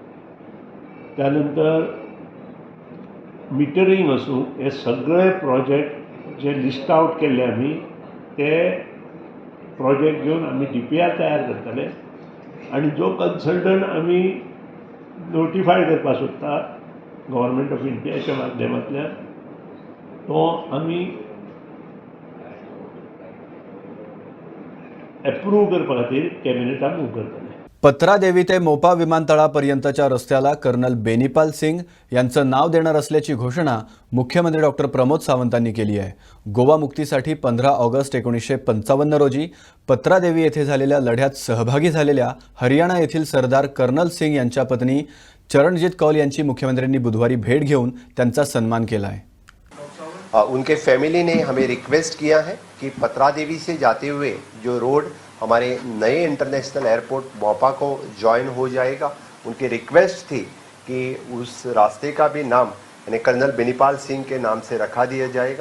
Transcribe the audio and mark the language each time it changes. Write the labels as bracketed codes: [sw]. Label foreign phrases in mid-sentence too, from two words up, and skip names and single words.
[kok] त्यानंतर मिटरींग आसूं हे सगळे प्रोजेक्ट जे [en] list out [kok] केल्ले आमी ते प्रोजेक्ट घेवन आमी DPR तयार करतले आनी जो कन्सल्टंट आमी नोटिफाय करपाक सोदता [en] Government of Indiaच्या [kok] माध्यमांतल्यान तो आमी एप्रूव करपा खातीर [en] cabinetाक move [kok] करतले. [mr] पत्रादेवी ते मोपा विमानतळापर्यंतच्या रस्त्याला कर्नल बेनीपाल सिंग यांचं नाव देणार असल्याची घोषणा मुख्यमंत्री डॉक्टर प्रमोद सावंतांनी केली आहे. गोवा मुक्तीसाठी 15 ऑगस्ट 1955 रोजी पत्रादेवी येथे झालेल्या लढ्यात सहभागी झालेल्या हरियाणा येथील सरदार कर्नल सिंग यांच्या पत्नी चरणजीत कौल यांची मुख्यमंत्र्यांनी बुधवारी भेट घेऊन त्यांचा सन्मान केला आहे. [hi] उनके फैमिली ने हमें रिक्वेस्ट किया है कि पत्रादेवी से जाते हुए जो रोड हमारे नए [en] international airport [hi] मोपा को ज्वाइन हो जाएगा, उनकी रिक्वेस्ट थी कि उस रास्ते का भी नाम यानी कर्नल बेनीपाल सिंह के नाम से रखा दिया जाएगा.